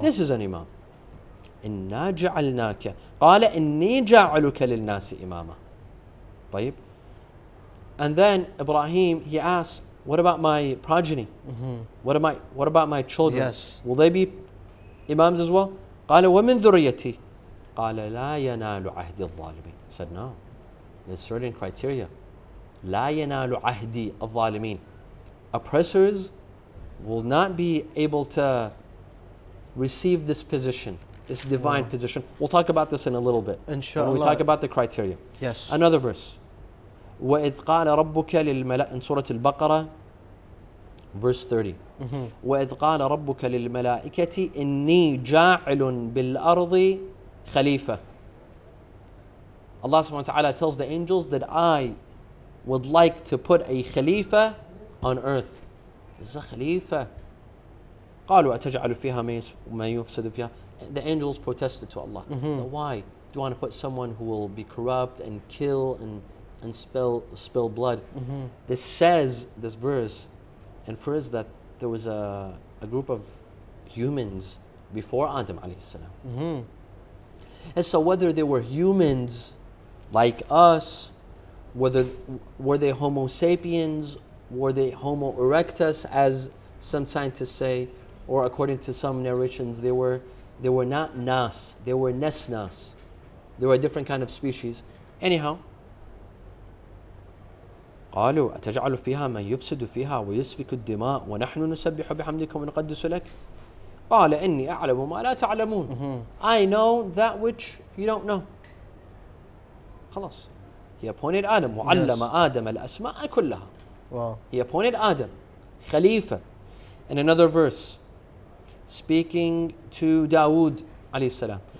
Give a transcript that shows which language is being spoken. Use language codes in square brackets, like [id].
[en] This is an imam. [ar] إِنَّا جَعَلْنَاكَ قَالَ إِنِّي جَعَلُكَ لِلنَّاسِ إِمَامًا. طيب. [en] And then Ibrahim, he asks, what about my progeny? What about my children? Will they be imams as well? [ar] قال ومن ذريتي قال لا ينال عهد الظالمين. [en] He said no. There's certain criteria. [ar] لا ينال عهد الظالمين. [en] Oppressors will not be able to receive this position, this divine position. We'll talk about this in a little bit. Inshallah. When we talk about the criteria. Yes. Another verse. [ar] وَإِذْ قَالَ رَبُّكَ لِلْمَلَأِ [en] in Surah Al-Baqarah, verse 30. [ar] وَإِذْ قَالَ رَبُّكَ لِلْمَلَائِكَةِ إِنِّي جَاعِلٌ بِالْأَرْضِ خَلِيفَةً. [en] Allah subhanahu wa ta'ala tells the angels that I would like to put a khalifa on earth. This is a khalifa. [ar] قالوا أتجعل فيها ما يفسد فيها. [en] The angels protested to Allah. Why? Do you want to put someone who will be corrupt and kill and spill blood? This says, this verse infers that there was a group of humans before Adam alayhi salam. And so whether they were humans like us, were they Homo sapiens, were they Homo erectus, as some scientists say, or according to some narrations, they were not nas, they were nesnas. They were a different kind of species. Anyhow, [ar] قالوا أتجعل فيها من يفسد فيها ويسفك الدماء ونحن نسبح بحمدك ونقدس لك قال إني أعلم ما لا تعلمون. [en] I know that which you don't know. [ar] خلاص. [en] He appointed Adam. [ar] وعلم آدم الأسماء كلها. [en] Wow. He appointed Adam, Khalifa. In another verse, speaking to Dawood alayhi salam.